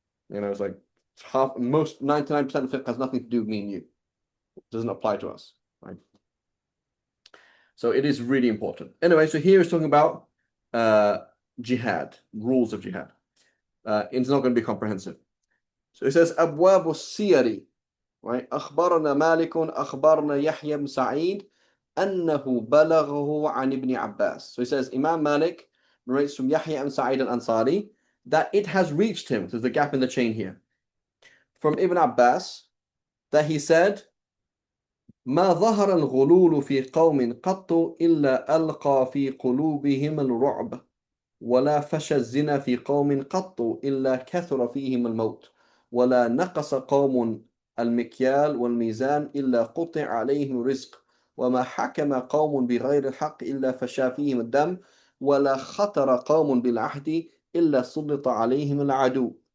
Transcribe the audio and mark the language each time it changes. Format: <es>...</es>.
<en>It's like most 99% of fiqh has nothing to do with me and you. It doesn't apply to us, right? So it is really important. Anyway, so here is talking about jihad, rules of jihad. It's not going to be comprehensive. So it says</en> <ar>أبواب السير,</ar> <en>right?</en> <ar>أخبرنا مالك أخبرنا يحيى بن سعيد أنه بلغه عن ابن عباس.</ar> <en>So he says Imam Malik narrates from Yahya and Sa'id al-Ansari that it has reached him. There's a gap in the chain here. From Ibn Abbas that he said</en> <ar>ما ظهر الغلول في قوم قط إلا ألقى في قلوبهم الرعب ولا فشى الزنا في قوم قط إلا كثر فيهم الموت ولا نقص قوم المكيال والميزان إلا قطع عليهم الرزق وما حكم قوم بغير الحق إلا فشى فيهم الدم ولا خطر قوم بالعهد إلا سلط عليهم العدو.</ar>